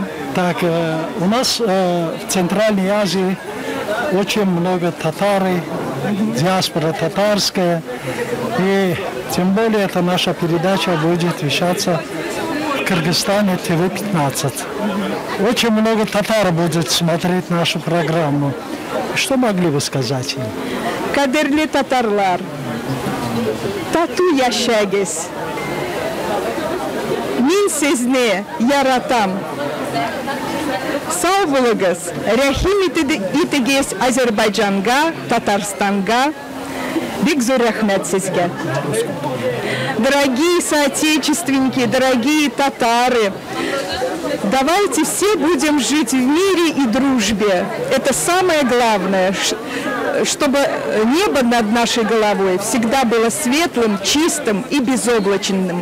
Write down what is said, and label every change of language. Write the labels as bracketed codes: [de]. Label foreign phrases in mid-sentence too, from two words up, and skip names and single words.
[ru] Так, у нас в Центральной Азии очень много татары, диаспора татарская. И тем более эта наша передача будет вещаться в Кыргызстане ТВ-15. Очень много татар будет смотреть нашу программу. Что могли бы сказать им? [tt] Кадерли татарлар, тату яшагес, мин сезне яратам. Сау булыгыз, рәхим итегез Азербайджанга, Татарстанга. Бик зур рәхмәт сезгә. [ru] Дорогие соотечественники, дорогие татары, давайте все будем жить в мире и дружбе. Это самое главное, чтобы небо над нашей головой всегда было светлым, чистым и безоблачным.